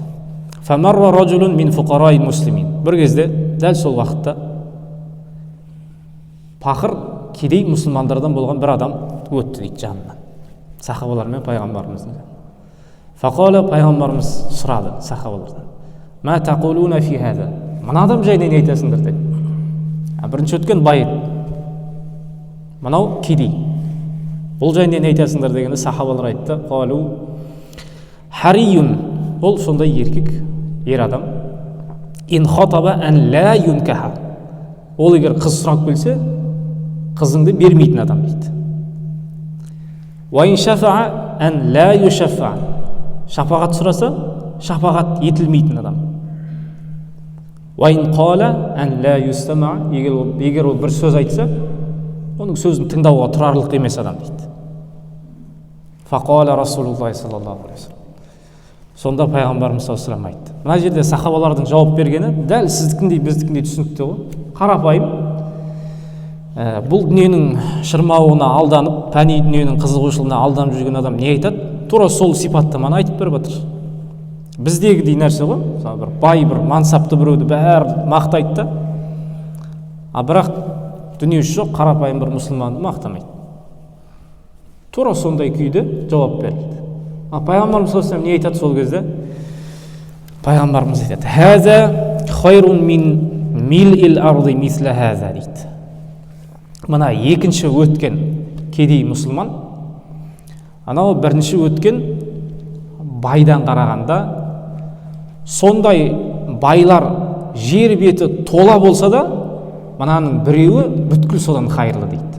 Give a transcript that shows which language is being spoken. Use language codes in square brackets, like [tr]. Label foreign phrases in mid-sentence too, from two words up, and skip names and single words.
[ar] فمر رجل من فقراء المسلمين. [kk] Бір кезде дәл сол уақытта пақыр кедей мұсылмандардан болған бір адам өтті дейді жанынан, сахабалар мен пайғамбарымыздың. Фақала, пайғамбарымыз сұрады сахабалардан: [ar] ما تقولون في هذا. [kk] Мына адам жайында не айтасыңдар деді. Бірінші өткен бай еді, мынау кедей. Бұл жайында не айтасыңдар дегенде сахабалар айтты: [ar] قالوا حري. [kk] Ол сондай еркек, ер адам. [ar] إن خطب أن لا ينكح. [kk] Ол егер қыз сұрап келсе, қызыңды бермейтін адам дейді. [ar] وإن شفع أن لا يشفع. [kk] Шапағат сұраса, шапағат етілмейтін адам. [ar] وإن قال أن لا يستمع. [kk] Егер ол бір сөз айтса, оның сөзін тыңдауға тұрарлық емес адам дейді. [ar] فقال رسول الله صلى الله عليه وسلم. [kk] Сонда пайғамбарымыз [ar] صلى الله عليه وسلم [kk] айтты. Мына жерде сахабалардың жауап бергені дәл сіздікіндей біздікіндей түсінікті ғой. Қарапайым. Бұл дүниенің шырмауына алданып, пәни дүниенің қызығушылығына алданып жүрген адам не айтады? Тура сол сипаттаманы айтып беріп жатыр. Біздегідей нәрсе ғой. Мысалы бір бай, бір мансапты біреуді бәрі мақтайды да. Бірақ дүниесі жоқ, қарапайым бір мұсылманды мақтамайды. Тура сондай күйде жауап берілді. Пайғамбарымыз [ar] صلى الله عليه وسلم [kk] не айтады сол кезде? Пайғамбарымыз айтады: [ar] هذا خير من ملء الأرض مثل هذا дейді. [kk] Мына екінші өткен кедей мұсылман, анау бірінші өткен байдан қарағанда, сондай байлар жер беті тола болса да, мынаның біреуі бүткіл содан қайырлы дейді.